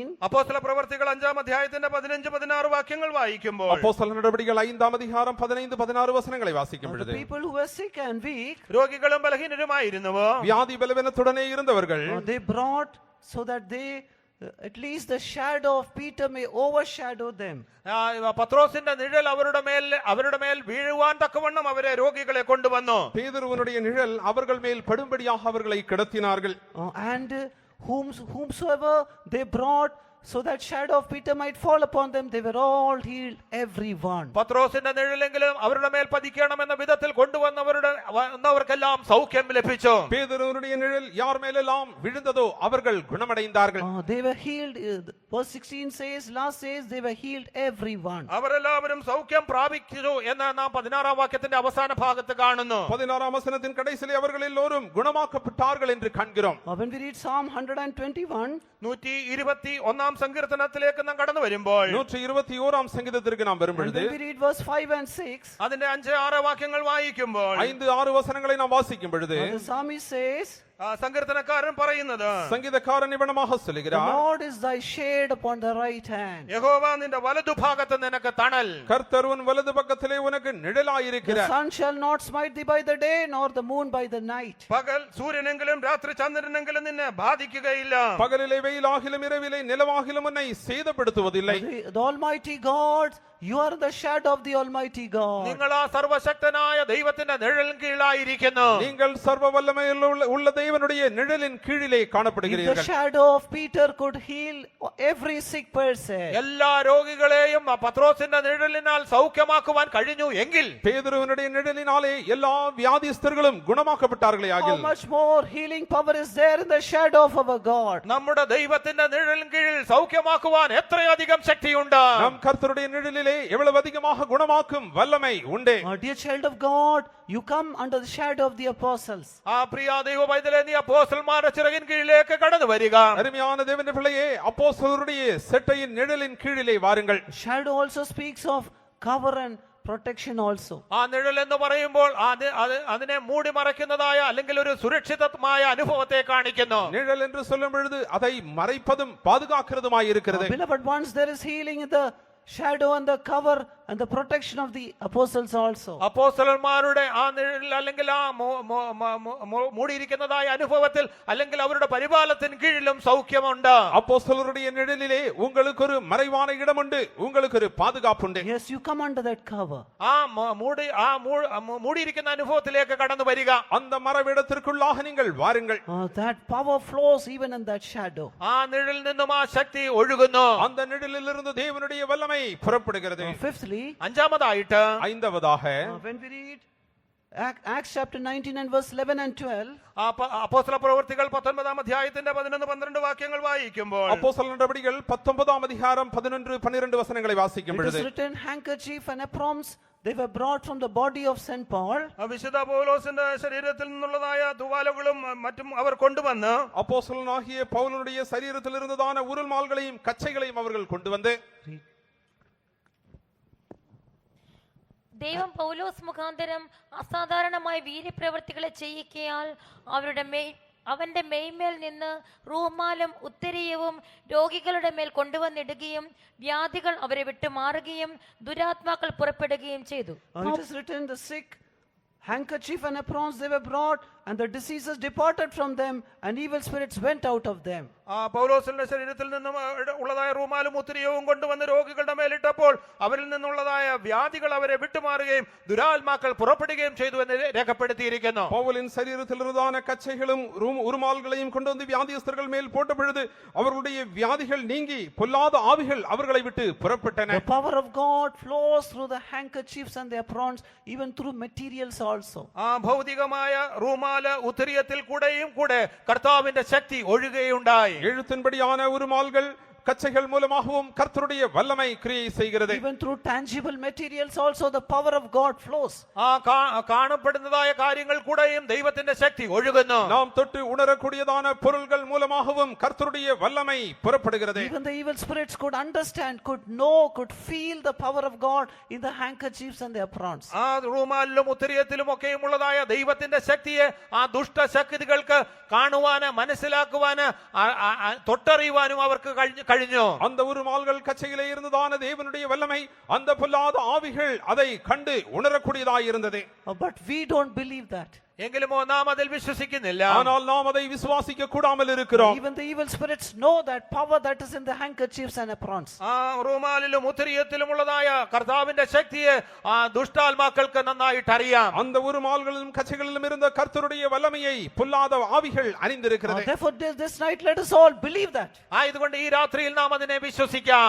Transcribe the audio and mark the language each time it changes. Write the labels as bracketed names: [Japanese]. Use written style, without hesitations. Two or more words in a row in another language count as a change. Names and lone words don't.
[Malayalam] അപ്പോസ്തല പ്രവർത്തികൾ 5-ാം അധ്യായത്തിന്റെ 15-16 വാക്യങ്ങൾ വായിക്കുമ്പോൾ, [Tamil] அப்போஸ்தலர் நடபடிகள் 5ஆம் அதிகாரம் 15-16 வசனங்களை வாசிக்கும் [English] the [Tamil] பொழுது [English] people who were sick and weak, [Malayalam] രോഗികളും ബലഹീനരുമായിരുന്നുവോ [Tamil] வியாதி பலவீனத்துடனே இருந்தவர்கள் [English] they brought so that they at least the shadow of Peter may overshadow them. [Malayalam] പത്രോസിന്റെ നിഴൽ അവരുടെ മേൽ വീഴുവാൻ തക്കവണ്ണം അവരെ രോഗികളെ കൊണ്ടുവന്നു. [Tamil] பேதுருவினுடைய நிழல் அவர்கள் மேல் படும்படியாக அவர்களை கிடத்தினார்கள். [English] And whomsoever they brought, so that shadow of Peter might fall upon them, they were all healed, everyone. [Malayalam] പത്രോസിന്റെ നിഴലെങ്കിലും അവരുടെ മേൽ പതിക്കണമെന്ന വിധത്തിൽ കൊണ്ടുവന്നവർക്കെല്ലാം സൗഖ്യം ലഭിച്ചു. [Tamil] பேதுருவினுடைய நிழல் யார் மேலெல்லாம் விழுந்ததோ அவர்கள் குணமடைந்தார்கள். [English] They were healed. Verse 16 says, last says, they were healed, everyone. [Malayalam] അവരെല്ലാവരും സൗഖ്യം പ്രാപിച്ചു എന്ന് നാം 16-ാം വാക്യത്തിന്റെ അവസാന ഭാഗത്ത് കാണുന്നു. [Tamil] 16ஆம் வசனத்தின் கடைசியிலே அவர்கள் எல்லோரும் குணமாக்கப்பட்டார்கள் என்று காண்கிறோம். [English] When we read Psalm 121, [Malayalam] 121-ാം സങ്കീർത്തനത്തിലേക്ക് നാം കടന്നു വരുമ്പോൾ, [Tamil] 121ஆம் சங்கீதத்திற்கு நாம் வரும் [English] and [Tamil] பொழுது [English] when we read verse 5 and 6, [Malayalam] അതിന്റെ 5-6 വാക്യങ്ങൾ വായിക്കുമ്പോൾ [Tamil] 5-6 வசனங்களை நாம் வாசிக்கும் பொழுது [English] the psalmist says, [Malayalam] സങ്കീർത്തനക്കാരൻ പറയുന്നത്, [Tamil] சங்கீதக்காரன் இவனமாக [English] the [Tamil] சொல்லுகிறார், [English] Lord is thy shade upon the right hand. [Malayalam] യഹോവ നിന്റെ വലതുഭാഗത്ത് നിനക്ക് തണൽ. [Tamil] கர்த்தர் உன் வலது பக்கத்திலே உனக்கு [English] The [Tamil] நிழலாயிருக்கிறார். [English] sun shall not smite thee by the day, nor the moon by the night. [Malayalam] പകൽ സൂര്യനെങ്കിലും രാത്രി ചന്ദ്രനെങ്കിലും നിന്നെ ബാധിക്കുകയില്ല. [Tamil] பகலிலே வெயிலாகிலும் இரவிலே நிலவாகிலும் உன்னை சேதப்படுத்துவதில்லை. [English] The Almighty God, you are the shadow of the Almighty God. [Malayalam] നിങ്ങൾ ആ സർവശക്തനായ ദൈവത്തിന്റെ നിഴൽ കീഴിലായിരിക്കുന്നു. [Tamil] நீங்கள் சர்வ வல்லமையில் உள்ள தேவனுடைய நிழலின் கீழிலே [English] If the [Tamil] காணப்படுகிறீர்கள். [English] shadow of Peter could heal every sick person, [Malayalam] എല്ലാ രോഗികളെയും പത്രോസിന്റെ നിഴലിനാൽ സൗഖ്യമാക്കുവാൻ കഴിഞ്ഞു എങ്കിൽ [Tamil] பேதுருவினுடைய நிழலினாலே எல்லா வியாதிஸ்தர்களும் குணமாக்கப்பட்டார்களே [English] how [Tamil] ஆகில் [English] much more healing power is there in the shadow of our God? [Malayalam] നമ്മുടെ ദൈവത്തിന്റെ നിഴലിൻ കീഴിൽ സൗഖ്യമാക്കുവാൻ എത്രയധികം ശക്തിയുണ്ട്. [Tamil] நம் கர்த்தருடைய நிழலிலே எவ்வளவு அதிகமாக குணமாக்கும் வல்லமை உண்டு. [English] Dear child of God, you come under the shadow of the apostles. [Malayalam] ആ പ്രിയ ദൈവ പൈതലേ, നീ അപ്പോസ്തലന്മാരുടെ ചിറകിൻ കീഴിലേക്ക് കടന്നു വരിക. [Tamil] அருமையான தேவனுடைய பிள்ளையே, அப்போஸ்தலருடைய செட்டையின் நிழலின் கீழிலே வாருங்கள். [English] Shadow also speaks of cover and protection also. [Malayalam] ആ നിഴൽ എന്ന് പറയുമ്പോൾ അതിനെ മൂടി മറയ്ക്കുന്നതായ അല്ലെങ്കിൽ ഒരു സുരക്ഷിതമായ അനുഭവത്തെ കാണിക്കുന്നു. [Tamil] நிழல் என்று சொல்லும் பொழுது அதை மறைப்பதும் பாதுகாக்கிறதுமாய் இருக்கிறது. [English] Beloved ones, there is healing in the shadow and the cover and the protection of the apostles also. [Malayalam] അപ്പോസ്തലന്മാരുടെ ആ നിഴൽ അല്ലെങ്കിൽ ആ മൂടിയിരിക്കുന്നതായ അനുഭവത്തിൽ അല്ലെങ്കിൽ അവരുടെ പരിപാലനത്തിന് കീഴിലും സൗഖ്യമുണ്ട്. [Tamil] அப்போஸ்தலருடைய நிழலிலே உங்களுக்கு ஒரு மறைவான இடம் உண்டு, உங்களுக்கு ஒரு பாதுகாப்பு உண்டு. [English] Yes, you come under that cover. [Malayalam] ആ മൂടിയിരിക്കുന്ന അനുഭവത്തിലേക്ക് കടന്നു വരിക. [Tamil] அந்த மறைவிடத்திற்குள்ளாக நீங்கள் வாருங்கள். [English] That power flows even in that shadow. [Malayalam] ആ നിഴലിൽ നിന്നും ആ ശക്തി ഒഴുകുന്നു. [Tamil] அந்த நிழலிலிருந்து தேவனுடைய வல்லமை புறப்படுகிறது. [English] Fifthly, [Malayalam] അഞ്ചാമതായിട്ട് [Tamil] ஐந்தாவதாக [English] when we read Acts chapter 19 and verse 11 and 12, [Malayalam] അപ്പോസ്തല പ്രവൃത്തികൾ 19-ാം അധ്യായത്തിന്റെ 11-12 വാക്യങ്ങൾ വായിക്കുമ്പോൾ [Tamil] அப்போஸ்தலர் நடபடிகள் 19-ஆம் அதிகாரம் 11-12 வசனங்களை வாசிக்கும் [English] it is [Tamil] பொழுது [English] written, handkerchief and aprons, they were brought from the body of St. Paul. [Malayalam] വിശുദ്ധ പൗലോസിന്റെ ശരീരത്തിൽ നിന്നുള്ളതായ തുവാലകളും മറ്റും അവർ കൊണ്ടുവന്ന് [Tamil] அப்போஸ்தலனாகிய பவுலுடைய சரீரத்தில் இருந்ததான உருள்மால்களையும் கச்சைகளையும் அவர்கள் கொண்டு வந்து [Malayalam] ദൈവം പൗലോസ് മുഖാന്തരം അസാധാരണമായ വീര്യപ്രവർത്തികളെ ചെയ്യിക്കയാൽ അവന്റെ മെയ്മേൽ നിന്ന് റൂമാലും ഉത്തരീയവും രോഗികളുടെ മേൽ കൊണ്ടുവന്നിടുകയും വ്യാധികൾ അവരെ വിട്ടു മാറുകയും ദുരാത്മാക്കൾ പുറപ്പെടുകയും ചെയ്തു. [English] It is written, the sick, handkerchief and aprons they were brought, and the diseases departed from them, and evil spirits went out of them. [Malayalam] പൗലോസിന്റെ ശരീരത്തിൽ നിന്നും ഉള്ളതായ റൂമാലും ഉത്തരീയവും കൊണ്ടുവന്ന് രോഗികളുടെ മേലിട്ടപ്പോൾ അവരിൽ നിന്നുള്ളതായ വ്യാധികൾ അവരെ വിട്ടുമാറുകയും ദുരാത്മാക്കൾ പുറപ്പെടുകയും ചെയ്തു എന്ന് രേഖപ്പെടുത്തിയിരിക്കുന്നു. [Tamil] பவுலின் சரீரத்தில் இருந்ததான கச்சைகளும் உருமால்களையும் கொண்டு வந்து வியாதியஸ்தர்கள் மேல் போட்ட பொழுது அவர்களுடைய வியாதிகள் நீங்கி பொல்லாத ஆவிகள் அவர்களை விட்டு புறப்பட்டன. [English] The power of God flows through the handkerchiefs and the aprons, even through materials also. [Malayalam] ഭൗതികമായ റൂമാല് ഉത്തരീയത്തിൽ കൂടെയും കൂടെ കർത്താവിന്റെ ശക്തി ഒഴുകുകയുണ്ടായി. [Tamil] எழுத்தின்படியான உருமால்கள் கச்சைகள் மூலமாகவும் கர்த்தருடைய வல்லமை கிரியை செய்கிறது. [English] Even through tangible materials also the power of God flows. [Malayalam] കാണപ്പെടുന്നതായ കാര്യങ്ങൾ കൂടെയും ദൈവത്തിന്റെ ശക്തി ഒഴുകുന്നു. [Tamil] நாம் தொட்டு உணரக்கூடியதான பொருள்கள் மூலமாகவும் கர்த்தருடைய வல்லமை புறப்படுகிறது. [English] Even the evil spirits could understand, could know, could feel the power of God in the handkerchiefs and the aprons. [Malayalam] ആ റൂമാലിലും ഉത്തരീയത്തിലും ഒക്കെയും ഉള്ളതായ ദൈവത്തിന്റെ ശക്തിയെ ആ ദുഷ്ടശക്തികൾക്ക് കാണുവാന് മനസ്സിലാക്കുവാന് തൊട്ടറിയുവാനും അവർക്ക് കഴിഞ്ഞു. [Tamil] அந்த உருமால்கள் கச்சையிலே இருந்ததான தேவனுடைய வல்லமை அந்த பொல்லாத ஆவிகள் அதை கண்டு உணரக்கூடியதாய் இருந்தது. [English] But we don't believe that. [Malayalam] എങ്കിലും നാം അതിൽ വിശ്വസിക്കുന്നില്ല. [Tamil] ஆனால் நாம் அதை விசுவாசிக்க கூடாமல் இருக்கிறோம். [English] Even the evil spirits know that power that is in the handkerchiefs and aprons. [Malayalam] ആ റൂമാലിലും ഉത്തരീയത്തിലും ഉള്ളതായ കർത്താവിന്റെ ശക്തിയെ ആ ദുഷ്ടാത്മാക്കൾക്ക് നന്നായിട്ട് അറിയാം. [Tamil] அந்த உருமால்களிலும் கச்சைகளிலும் இருந்த கர்த்தருடைய வல்லமையை பொல்லாத ஆவிகள் அணிந்திருக்கிறது. [English] Therefore this night let us all believe that. [Malayalam] ആയതുകൊണ്ട് ഈ രാത്രിയിൽ നാം അതിനെ വിശ്വസിക്കാം.